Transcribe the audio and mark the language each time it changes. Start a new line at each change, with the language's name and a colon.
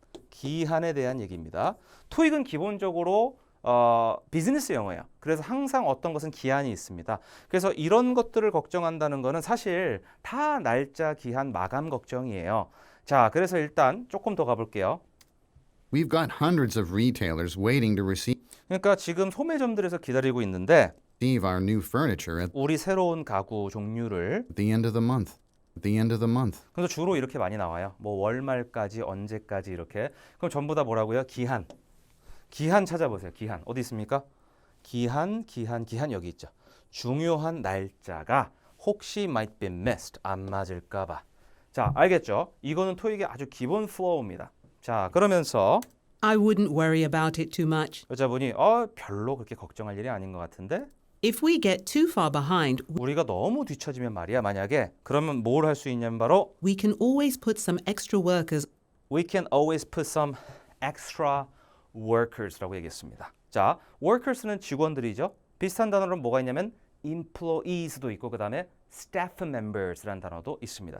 Korean: 기한에 대한 얘기입니다. 토익은 기본적으로 비즈니스 영어예요. 그래서 항상 어떤 것은 기한이 있습니다. 그래서 이런 것들을 걱정한다는 거는 사실 다 날짜, 기한, 마감 걱정이에요. 자, 그래서 일단 조금 더 가볼게요.
English: We've got hundreds of retailers waiting to
Korean: 그러니까 지금 소매점들에서 기다리고 있는데
English: receive our new furniture at
Korean: 우리 새로운 가구 종류를
English: the end of the month. At the end of the month.
Korean: 그래서 주로 이렇게 많이 나와요. 뭐 월말까지 언제까지 이렇게. 그럼 전부 다 뭐라고요? 기한. 기한 찾아보세요. 기한. 어디 있습니까? 기한 여기 있죠. 중요한 날짜가 혹시
English: might be missed.
Korean: 안 맞을까 봐. 자, 알겠죠? 이거는 토익의 아주 기본 플로우입니다. 자, 그러면서
English: I wouldn't worry about it too much.
Korean: 여자분이 별로 그렇게 걱정할 일이 아닌 것 같은데
English: If we get too far behind,
Korean: 우리가 너무 뒤처지면 말이야. 만약에 그러면 뭘 할 수 있냐면 바로
English: we can always put some extra workers We can always put some extra workers
Korean: 라고 얘기했습니다. 자, workers는 직원들이죠. 비슷한 단어로는 뭐가 있냐면 employees도 있고 그 다음에 staff members라는 단어도 있습니다.